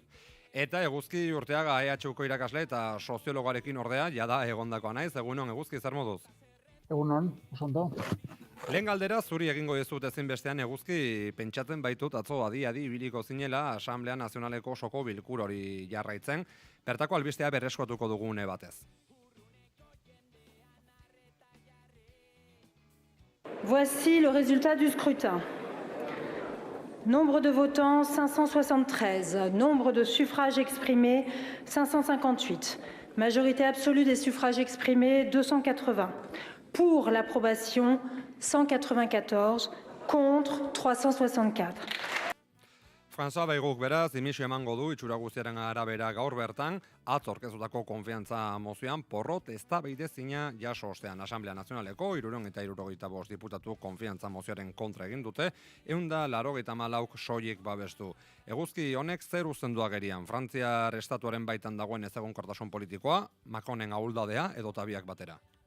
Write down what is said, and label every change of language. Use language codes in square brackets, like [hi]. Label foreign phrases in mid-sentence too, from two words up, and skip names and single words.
[eu] Eta Eguzki Urteaga EHUko irakasle eta soziologoarekin ordea jada egondakoa naiz, egunon Eguzki, zer moduz? Egunon, osondo. Lehen galdera zuri egingo dizut ezinbestean Eguzki, pentsatzen baitut atzo adi ibiliko zinela Asamblea Nazionaleko osoko bilkur hori jarraitzen, bertako albistea berreskuatuko dugune batez. [fr] Voici le résultat du scrutin. Nombre de votants 573, nombre de suffrages exprimés 558, majorité absolue des suffrages exprimés 280. Pour l'approbation, 194, contre 364. [eu] François Bayruk beraz, dimisio emango du itxura guztiaren arabera gaur bertan, atzo aurkeztutako konfiantza mozioan porrot eztabaidezina jaso ostean. Asamblea Nazionaleko 375 diputatu konfiantza mozioaren kontra egin dute, 194 soilik babestu. Eguzki honek zer uzten du agerian? Frantziar estatuaren baitan dagoen ezegonkortasun politikoa, Macronen ahuldadea edo tabiak batera?